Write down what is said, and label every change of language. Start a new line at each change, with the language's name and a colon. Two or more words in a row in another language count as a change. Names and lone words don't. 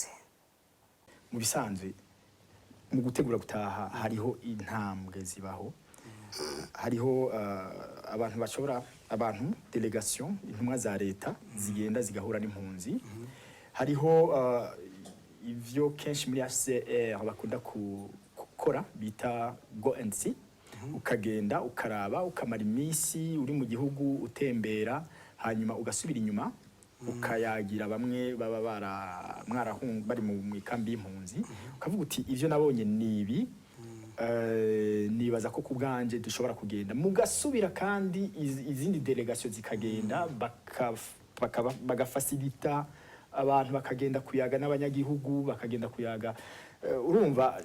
Rundi: Mu bisanzwe mu gutegura gutaha hariho intambwe zibaho hariho abantu delegation intumwa za leta zigenda zigahura n'impunzi hariho ivyo kenshi muri HCR bakunda gukora bita
English: go and see
Rundi: ukagenda ukaraba ukamara imisi uri mu gihugu utembera hanyuma ugasubira inyuma ukayagira bamwe baba mwarahunga bari mu ikambi y'impunzi ukavuga uti ivyo nabonye nibi nibaza ko kubwanje dushobora kugenda mugasubira kandi izindi delegation zikagenda bagafacilita abantu bakagenda kuyaga n'abanyagihugu bakagenda kuyaga urumva